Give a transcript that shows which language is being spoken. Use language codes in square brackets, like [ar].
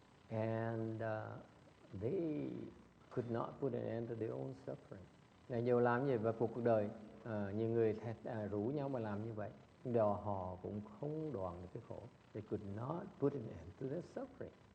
[en] And they could not put an end to their own suffering. [vi] Nhiều làm như vậy và cuộc đời, nhiều người rủ nhau mà làm như vậy, nhưng họ cũng không đoạn được cái khổ. [en] They could not put an end to their suffering.